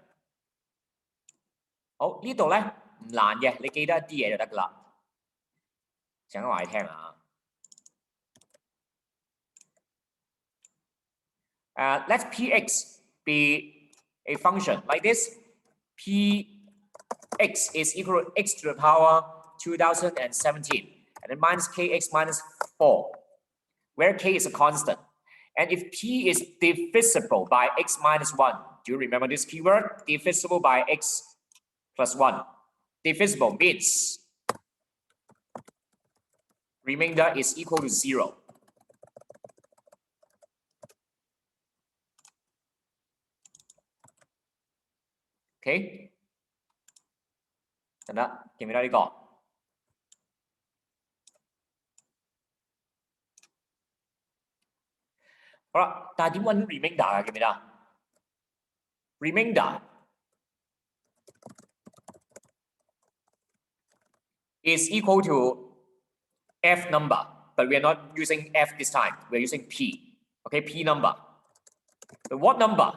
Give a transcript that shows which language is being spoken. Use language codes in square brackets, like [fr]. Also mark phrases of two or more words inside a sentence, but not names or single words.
[yue] 好，呢度咧唔難嘅，你記得一啲嘢就得㗎啦。陣間話你聽啊。 [en] Let px be a function like this. Px is equal to x to the power 2017, and then minus kx minus 4, where k is a constant. And if p is divisible by x minus 1, do you remember this keyword? Divisible by x plus 1. Divisible means remainder is equal to 0. Okay? [yue] 得唔得？記唔記得呢個？好啦，但係點揾 remainder 啊？記唔記得 ？ [en] Remainder is equal to f number, but we are not using f this time. We are using p. Okay, p number. But what number?